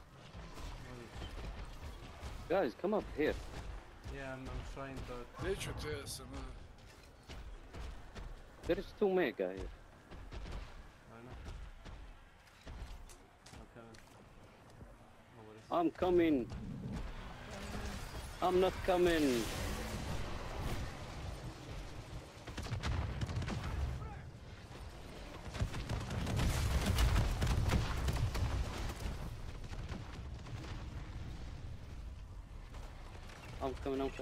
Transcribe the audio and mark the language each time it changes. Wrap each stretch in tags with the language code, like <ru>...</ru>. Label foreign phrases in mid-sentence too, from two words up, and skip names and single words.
<en>Guys, come up here. Yeah, I'm trying to...</en> <sr>Neću te, ja sam...</sr> <en>There is 2 mega here. I know. I'm coming. I'm not coming. I'm coming.</en>